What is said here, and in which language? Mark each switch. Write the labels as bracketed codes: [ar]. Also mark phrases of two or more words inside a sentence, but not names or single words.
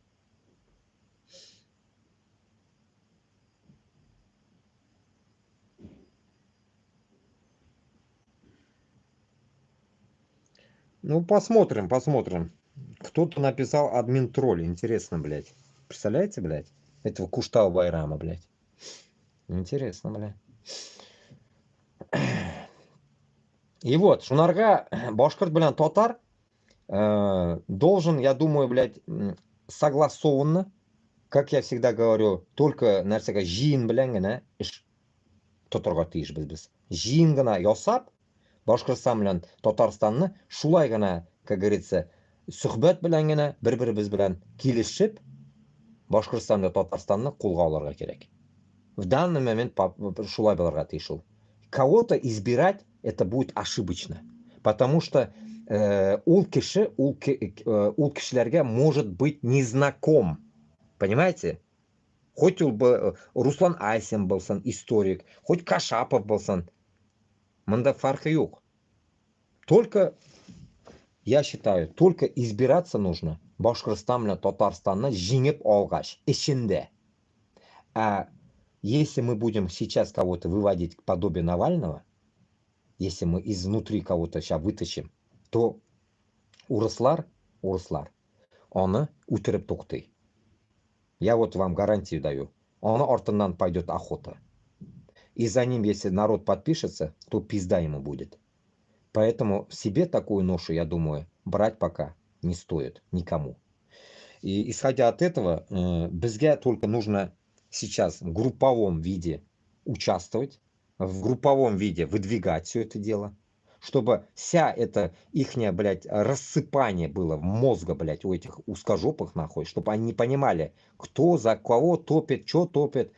[ru] Ну, посмотрим, посмотрим. Кто-то написал админ тролль. Интересно, блядь. Представляете, блядь? Этого Куштау Байрама, блядь. Интересно, блядь. И вот, [tt] Шунарга башкирт bilan татар [ru] должен, я думаю, блядь, согласованно, как я всегда говорю, только [tt] нәрсәгә җыен белән генә эш тотарга тиешбез без. Җыен гына ясап, Башкортстан белән Татарстанны шулай гына, [ru] как говорится, [tt] сөхбәт белән генә бер-беребез белән килешеп, Башкортстан белән Татарстанны кулга алырга кирәк. [ru] В данный момент [tt] шулай булырга тиеш ул. [ru] Кого-то избирать это будет ошибочно, потому что [tt] ул кешеләргә [ru] может быть незнаком, понимаете? [tt] Хоть ул бы Руслан Айсен булсын, историк, хоть Кашапов булсын, монда фаркы юк. [ru] Только, я считаю, только избираться нужно [tt] Башкортстан белән Татарстанны җиңеп алгач, эчендә. [ru] А если мы будем сейчас кого-то выводить к подобию Навального, если мы изнутри кого-то сейчас вытащим, то [tt] урыслар, оны үтереп туктый. [ru] Я вот вам гарантию даю. [tt] Оны артыннан [ru] пойдет охота. И за ним, если народ подпишется, то пизда ему будет. Поэтому себе такую ношу, я думаю, брать пока не стоит никому. И исходя от этого, безге только нужно сейчас в групповом виде участвовать, в групповом виде выдвигать все это дело, чтобы вся это ихнее, блядь, рассыпание было в мозга, блядь, у этих узкожопых, нахуй, чтобы они не понимали, кто за кого топит, что топит.